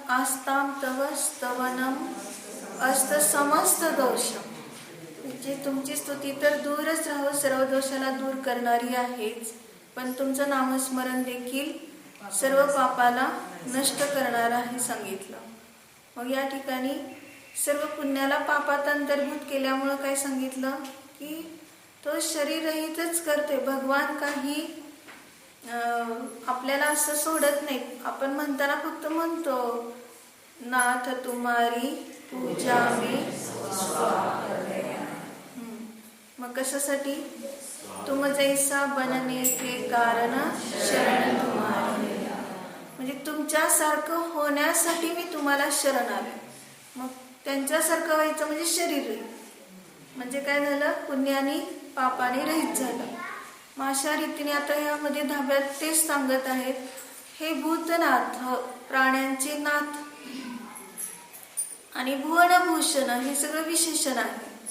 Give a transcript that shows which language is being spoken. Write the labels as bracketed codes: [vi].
[sa] आस्ताम तव स्तवनम अस्त समस्त दोषम. [mr] म्हणजे तुमची स्तुती तर दूरच राहो, सर्व दोषाला दूर करणारी आहेच, पण तुमचं नामस्मरण देखील सर्व पापाला नष्ट करणार आहे सांगितलं. मग या ठिकाणी सर्व पुण्याला पापात अंतर्भूत केल्यामुळं काय सांगितलं की तो शरीररहितच करते. भगवान काही आपल्याला असं सोडत नाही. आपण म्हणताना फक्त म्हणतो [hi] नाथ तुम्हारी पूजा [mr] मी. मग कशासाठी? [hi] तुम जैसा बनने के कारण शरण तुम्हारी. [mr] म्हणजे तुमच्यासारखं होण्यासाठी मी तुम्हाला शरण आले. मग त्यांच्यासारखं व्हायचं म्हणजे शरीर म्हणजे काय झालं? पुण्याने पापाने रहित झालं. मग अशा रीतीने आता यामध्ये 10व्यात तेच सांगत आहेत, हे भूतनाथ, प्राण्यांचे नाथ, आणि भुवनभूषण हे सगळं विशेषण आहे.